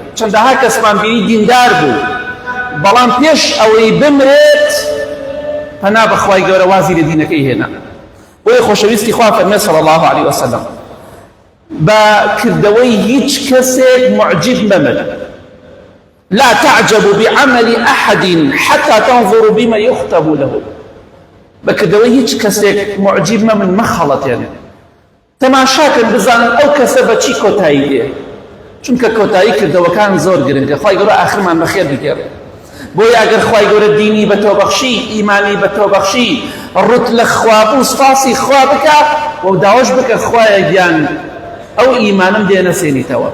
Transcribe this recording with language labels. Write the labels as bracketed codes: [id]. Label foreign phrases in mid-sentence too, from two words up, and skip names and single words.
[ckb] چەندەها کەسمان بینی دیندار بوو، بەڵام پێش ئەوەی بمرێت پەنا بە خوای گەورە وازی لە دینەکەی هێنا. بۆیە خۆشەویستی خوا فەرمێ [ar] صلی الله عليه وسلم [ckb] بە کردەوەی هیچ کەسێک معجب مەبن. [ar] لا تعجبوا بعمل أحد حتى تنظروا بما يختم له. [ckb] بكدوي هیچ کەسێک معجب مەبن، مەخەڵەتێن، تەماشاکەن بزانن ئەو کەسە بە چی کۆتایی دێ، چونکە کۆتایی کردەوەکان زۆر گرنگە. خوای گەورە ئاخرمان بەخێر بگێڕێ. بۆیە ئەگەر خوای گەورە دینی بە تۆ بەخشی، ئیمانی بە تۆ بەخشی، ڕوت لە خوا بوو، سپاسی خوا بکە و داوەش بکە خوایە گیان ئەو ئیمانم دێنەسێنیتەوە.